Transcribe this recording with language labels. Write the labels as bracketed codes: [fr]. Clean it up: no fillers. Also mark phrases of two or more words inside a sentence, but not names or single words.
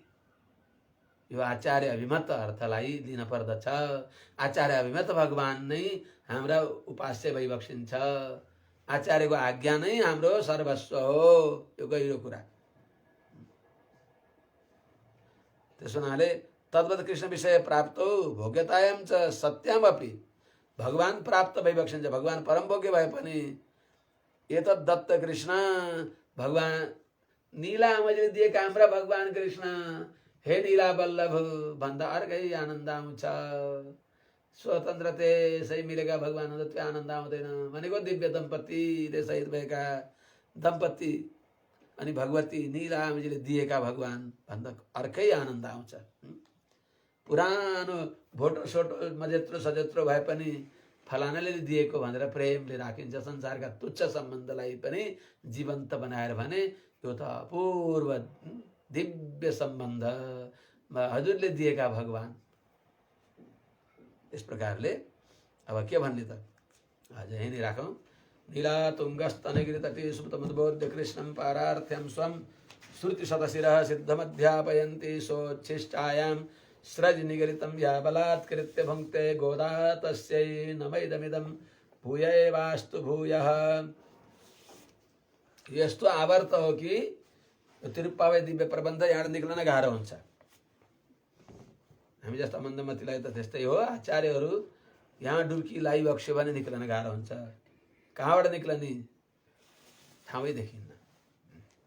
[ne] यो आचार्य अभिमत अर्थलाई लिन पर्दछ। आचार्य अभिमत भगवान नै हाम्रा उपास्य भइबक्सिन्छ। आचार्यको आज्ञा नै हाम्रो सर्वस्व हो। यो गहिरो कुरा। त्यसो हुनाले [sa] तद्वत् कृष्ण विषय प्राप्त भोग्यतायां च सत्यामपि [ne] भगवान प्राप्त भइबक्सिन्छ। भगवान परम भोग्य भए पनि एतद् दत्त कृष्ण भगवान नीला आमाजीले दिएका हाम्रा भगवान कृष्ण, हे नीला बल्लभ भन्दा अर्कै आनन्द आउँछ। स्वतन्त्र त्यसै मिलेका भगवान हुँदा त्यो आनन्द आउँदैन भनेको दिव्य दम्पतिले सहित भएका दम्पति अनि भगवती नीला आमाजीले दिएका भगवान भन्दा अर्कै आनन्द आउँछ। पुरानो भोटो सोटो मजेत्रो सजेत्रो भए पनि फलानाले दिएको भनेर प्रेमले राखिन्छ। संसारका तुच्छ सम्बन्धलाई पनि जीवन्त बनाएर भने यो त अपूर्व दिव्य सम्बन्ध हजुरले दिएका भगवान। इस प्रकारले अब के भन्ने त आज यही नै राखौं। [sa] नीला तुङ्गस्तनगिरि तटे सुप्तमुद्बोध्य कृष्णं पारार्थ्यं स्वं श्रुति शतशिरः सिद्धमध्यापयन्ति सोच्छिष्टायां स्रज निगलितं या बलात्कृत्य भुङ्क्ते गोदा तस्यै नमैदमिदं भूयैवास्तु भूयः। [ne] यस्तो आवर्त हो कि तिरुप्पावै दिव्य प्रबन्ध यहाँ निक्लन गाह्रो हुन्छ। हामी जस्ता मन्दमतीलाई त त्यस्तै हो। आचार्यहरू यहाँ डुब्की लगाइबक्स्यो भने निक्लन गाह्रो हुन्छ। कहाँबाट निक्लने ठाउँै देखिन्न।